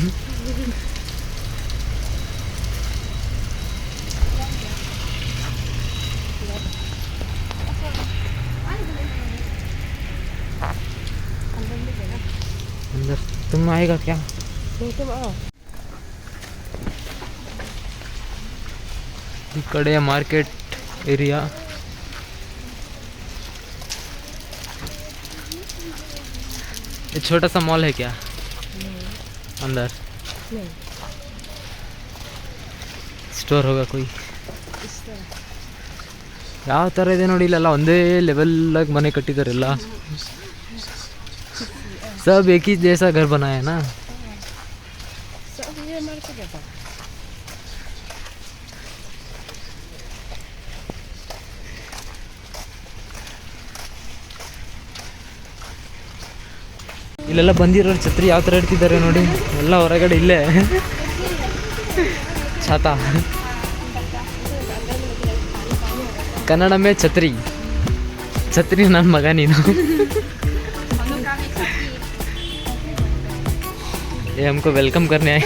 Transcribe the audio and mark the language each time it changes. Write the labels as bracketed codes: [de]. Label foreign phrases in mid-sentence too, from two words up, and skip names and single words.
[hi] अंदर तुम आएगा क्या? तुम आओ. [kn] ಈ ಕಡೆ [en] market area. [hi] ये छोटा सा मॉल है क्या अंदर? [kn] ಸ್ಟೋರ್ ಹೋಗಕ್ಕೆ ಹೋಗಿ ಯಾವ ಥರ ಇದೆ ನೋಡಿ, ಇಲ್ಲೆಲ್ಲ ಒಂದೇ ಲೆವೆಲ್ಲಾಗಿ ಮನೆ ಕಟ್ಟಿದಾರೆಲ್ಲ. [hi] सब एक ही जैसा घर बनाया है ना. सब ये मर के गया. [kn] ಇಲ್ಲೆಲ್ಲ ಬಂದಿರೋರು ಛತ್ರಿ ಯಾವ ಥರ ಇಡ್ತಿದ್ದಾರೆ ನೋಡಿ, ಎಲ್ಲ ಹೊರಗಡೆ ಇಲ್ಲೇ ಛಾತಾ. ಕನ್ನಡ ಮೇ ಛತ್ರಿ, ಛತ್ರಿ ನನ್ನ ಮಗ ನೀನು. [hi] ये हमको वेलकम करने आए.